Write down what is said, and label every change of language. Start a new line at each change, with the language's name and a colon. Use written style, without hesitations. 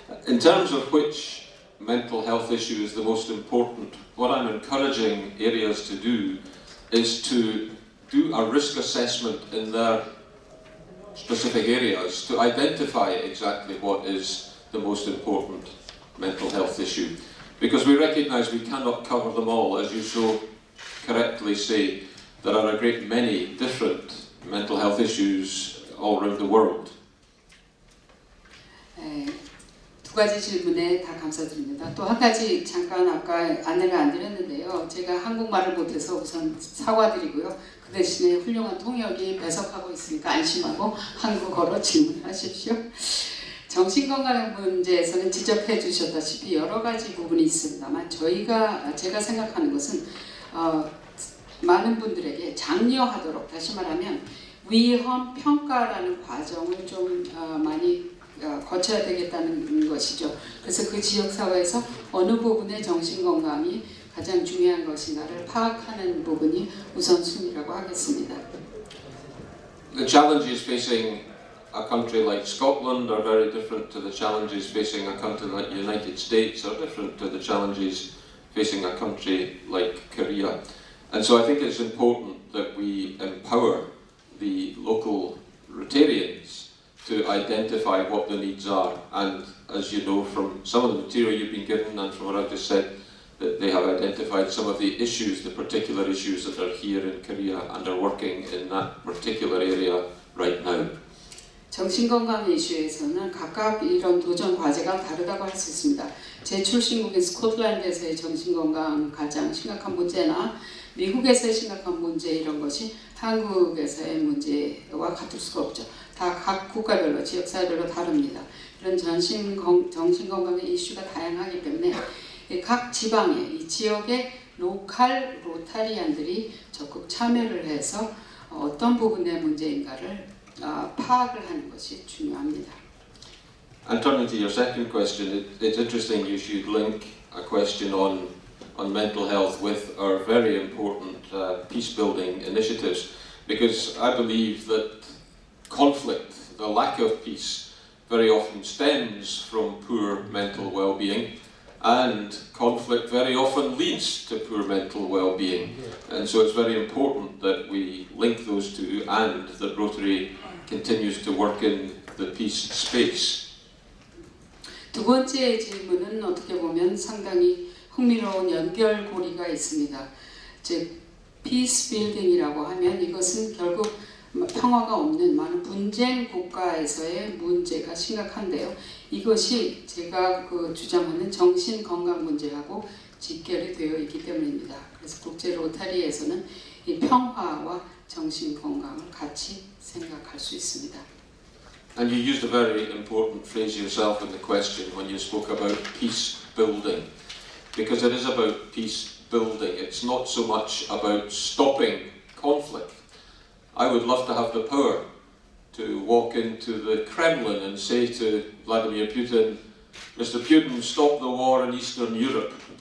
English: In terms of which mental health issue is the most important, what I'm encouraging areas to do is to do a risk assessment in their specific areas to identify exactly what is the most important mental health issue. Because we recognise we cannot cover them all. As you so correctly say, there are a great many different mental health issues all around the world.
Korean: 두 가지 질문에 다 감사드립니다. 또 한 가지 잠깐 아까 안내를 안 드렸는데요. 제가 한국말을 못해서 우선 사과드리고요. 그 대신에 훌륭한 통역이 배석하고 있으니까 안심하고 한국어로 질문하십시오. 정신건강 문제에서는 지적해 주셨다시피 여러 가지 부분이 있습니다만 제가 생각하는 것은 많은 분들에게 장려하도록, 다시 말하면 위험 평가라는 과정을 좀 많이 거쳐야 되겠다는 것이죠. 그래서 그 지역사회에서 어느 부분의 정신건강이 가장 중요한 것인가를 파악하는 부분이 우선순위라고 하겠습니다.
English: The challenges facing a country like Scotland are very different to the challenges facing a country like the United States, are different to the challenges facing a country like Korea. And so I think it's important that we empower the local Rotarians to identify what the needs are. And as you know from some of the material you've been given and from what I've just said, that they have identified some of the issues, the particular issues that are here in Korea and are working in that particular area right now.
Korean: 정신건강 이슈에서는 각각 이런 도전 과제가 다르다고 할 수 있습니다. 제 출신국인 스코틀랜드에서의 정신건강 가장 심각한 문제나 미국에서의 심각한 문제 이런 것이 한국에서의 문제와 같을 수가 없죠. 다 각 국가별로 지역사회별로 다릅니다. 이런 정신건강의 이슈가 다양하기 때문에 각 지방의 이 지역의 로컬 로타리안들이 적극 참여를 해서 어떤 부분의 문제인가를 파악을 하는 것이 중요합니다.
English: And turning to your second question, it's interesting you should link a question on mental health with our very important peace-building initiatives, because I believe that conflict, the lack of peace, very often stems from poor mental well-being, and conflict very often leads to poor mental well-being. And so it's very important that we link those two and that Rotary continues to work in the peace space.
Korean: 두 번째 질문은 어떻게 보면 상당히 흥미로운 연결고리가 있습니다. 즉, peace building이라고 하면 이것은 결국 평화가 없는 많은 분쟁 국가에서의 문제가 심각한데요. 이것이 제가 주장하는 정신건강 문제하고 직결이 되어 있기 때문입니다. 그래서 국제 로타리에서는 이 평화와 정신건강을 같이 생각할 수 있습니다.
English: And you used a very important phrase yourself in the question when you spoke about peace building, because it is about peace building. It's not so much about stopping conflict. I would love to have the power to walk into the Kremlin and say to Vladimir Putin, Mr. Putin, stop the war in Eastern Europe.